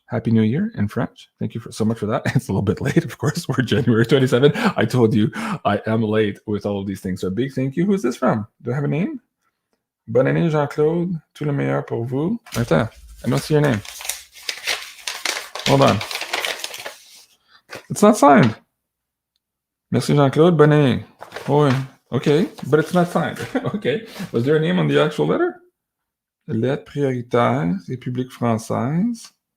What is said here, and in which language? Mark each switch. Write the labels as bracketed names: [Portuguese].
[English] Happy New Year in French. Thank you so much for that. It's a little bit late, of course. We're January 27. I told you I am late with all of these things. So a big thank you. Who's this from? Do I have a name? [French] Bonne année, JeanClaude. Tout le meilleur pour vous. Attends, [English] I don't see your name. Hold on. It's not signed. [French] Merci, JeanClaude. Bonne année. [English] Oh, okay, but it's not signed. Okay. Was there a name on the actual letter? [French] Lettre prioritaire, République Française.